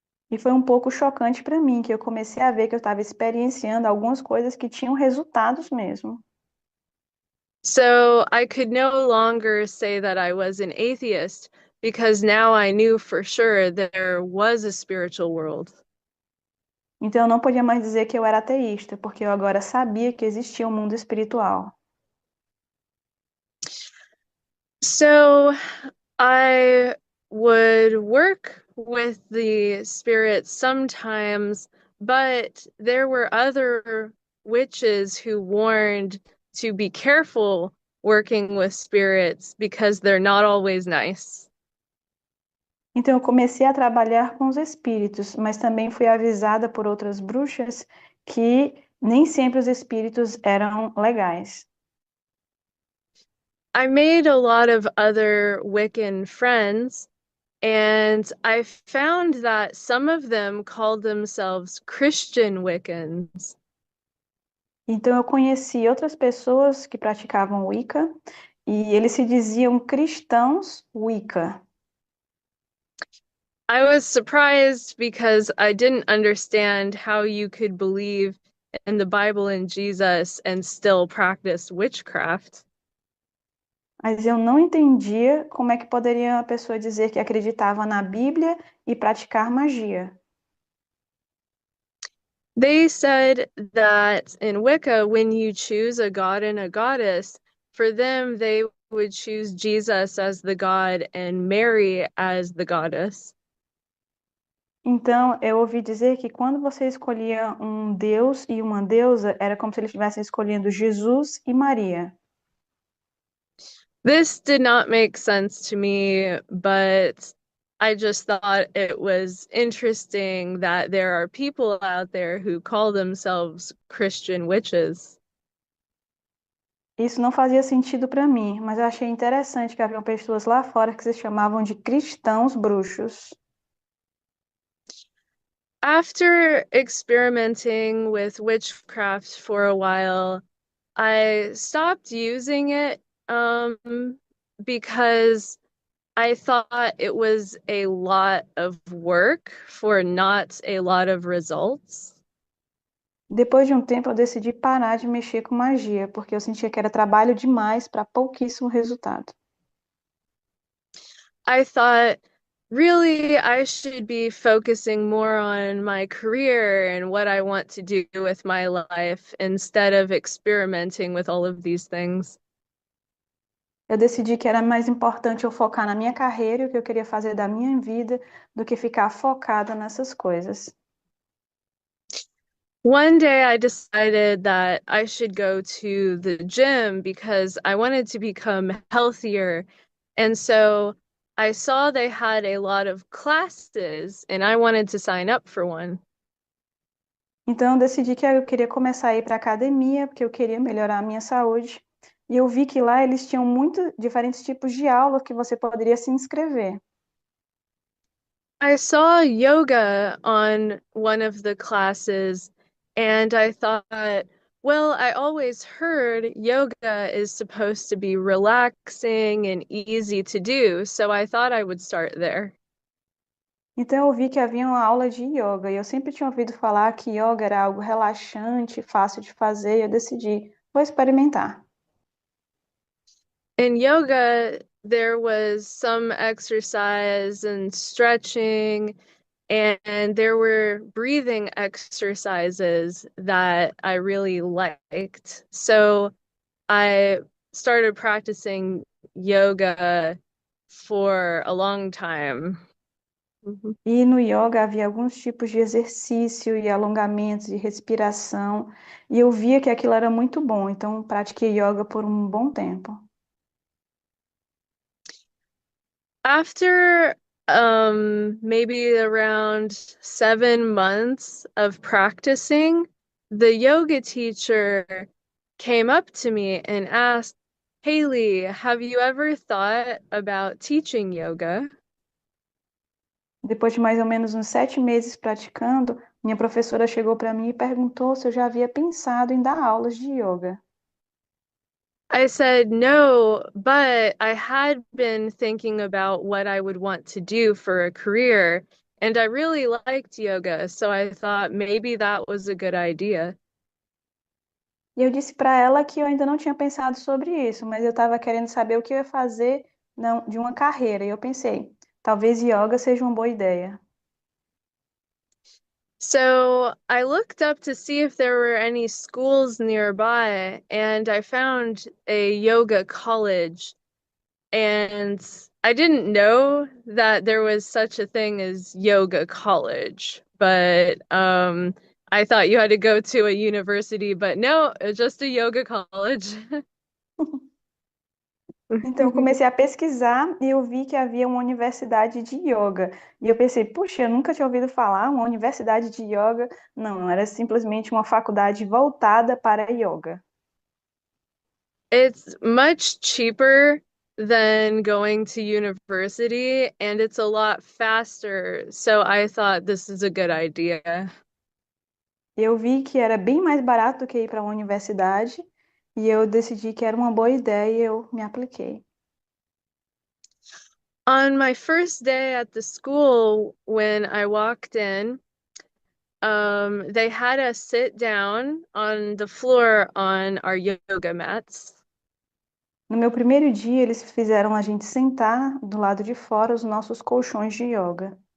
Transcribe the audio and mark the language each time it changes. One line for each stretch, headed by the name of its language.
Portuguese: E foi um pouco chocante para mim, que eu comecei a ver que eu estava experienciando algumas coisas que tinham resultados mesmo.
English: So I could no longer say that I was an atheist because now I knew for sure there was a spiritual world.
Portuguese: Então eu não podia mais dizer que eu era ateísta, porque eu agora sabia que existia um mundo espiritual.
English: So I would work with the spirits sometimes, but there were other witches who warned to be careful working with spirits because they're not always nice.
Portuguese: Então eu comecei a trabalhar com os espíritos, mas também fui avisada por outras bruxas que nem sempre os espíritos eram legais.
English: I made a lot of other Wiccan friends, and I found that some of them called themselves Christian Wiccans.
Portuguese: Então eu conheci outras pessoas que praticavam Wicca e eles se diziam cristãos Wicca.
English: I was surprised because I didn't understand how you could believe in the Bible and Jesus and still practice witchcraft.
Portuguese: Mas eu não entendia como é que poderia uma pessoa dizer que acreditava na Bíblia e praticar magia.
English: They said that in Wicca, when you choose a god and a goddess, for them, they would choose Jesus as the god and Mary as the goddess.
Portuguese: Então, eu ouvi dizer que quando você escolhia um deus e uma deusa, era como se eles estivessem escolhendo Jesus e Maria.
English: This did not make sense to me, but I just thought it was interesting that there are people out there who call themselves Christian witches.
Portuguese: Isso não fazia sentido para mim, mas eu achei interessante que haviam pessoas lá fora que se chamavam de cristãos bruxos.
English: After experimenting with witchcraft for a while, I stopped using it because I thought it was a lot of work for not a lot of results.
Portuguese: Depois de um tempo, eu decidi parar de mexer com magia, porque eu sentia que era trabalho demais para pouquíssimo resultado.
English: I thought, really, I should be focusing more on my career and what I want to do with my life instead of experimenting with all of these things.
Portuguese: Eu decidi que era mais importante eu focar na minha carreira e o que eu queria fazer da minha vida do que ficar focada nessas coisas.
English: One day I decided that I should go to the gym because I wanted to become healthier. And so I saw they had a lot of classes and I wanted to sign up for one.
Portuguese: Então, eu decidi que eu queria começar a ir para a academia, porque eu queria melhorar a minha saúde. E eu vi que lá eles tinham muito diferentes tipos de aula que você poderia se inscrever.
English: I saw yoga on one of the classes and I thought, well, I always heard yoga is supposed to be relaxing and easy to do, so I thought I would start there.
Portuguese: Então, eu vi que havia uma aula de yoga, e eu sempre tinha ouvido falar que yoga era algo relaxante, fácil de fazer, e eu decidi, vou experimentar.
English: In yoga, there was some exercise and stretching, and there were breathing exercises that I really liked. So I started practicing yoga for a long time. Mhm.
Portuguese: E no yoga havia alguns tipos de exercício e alongamentos de respiração, e eu via que aquilo era muito bom, então pratiquei yoga por um bom tempo.
English: After maybe around 7 months of practicing, the yoga teacher came up to me and asked, Haley, have you ever thought about teaching yoga?
Portuguese: Depois de mais ou menos uns 7 meses praticando, minha professora chegou para mim e perguntou se eu já havia pensado em dar aulas de yoga.
English: I said no, but I had been thinking about what I would want to do for a career, and I really liked yoga, so I thought maybe that was a good idea.
Portuguese: E eu disse para ela que eu ainda não tinha pensado sobre isso, mas eu estava querendo saber o que eu ia fazer de uma carreira. E eu pensei, talvez yoga seja uma boa ideia.
English: So I looked up to see if there were any schools nearby, and I found a yoga college. And I didn't know that there was such a thing as yoga college, but I thought you had to go to a university, but no, it's just a yoga college.
Portuguese: Então eu comecei a pesquisar e eu vi que havia uma universidade de yoga. E eu pensei, puxa, eu nunca tinha ouvido falar uma universidade de yoga. Não, era simplesmente uma faculdade voltada para yoga.
English: It's much cheaper than going to university, and it's a lot faster. So I thought this is a good idea.
Portuguese: Eu vi que era bem mais barato do que ir para uma universidade e eu decidi que era uma boa ideia e eu me apliquei.
English: On my first day at the school, when I walked in, they had us sit down on the floor on our yoga mats.
Portuguese: No meu primeiro dia, eles fizeram a gente sentar do lado de fora os nossos colchões de yoga.